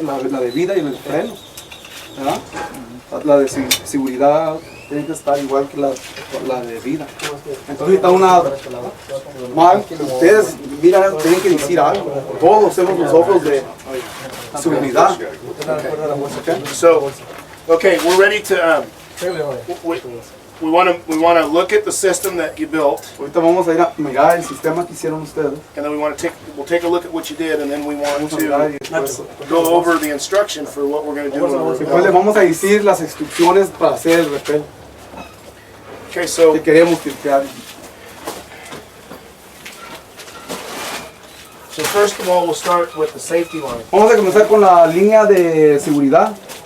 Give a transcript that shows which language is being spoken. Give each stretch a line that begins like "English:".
Spanish: La de vida y los frenos. ¿Verdad? La de seguridad tiene que estar igual que la de vida. Entonces está una mal, ustedes miran, tienen que decir algo. Todos hacemos los ojos de seguridad.
English: so. Okay, we're ready to. We want to look at the system that you built.
Spanish: Ahorita vamos a ir a mirar el sistema que hicieron ustedes.
English: And then we'll take a look at what you did, and then we want to go over the instruction for what we're going to do.
Spanish: Después le vamos a decir las instrucciones para hacer el rappel.
English: Okay, so
Spanish: que queremos filtrar.
English: So first of all, we'll start with the safety line.
Spanish: Vamos a comenzar con la línea de seguridad.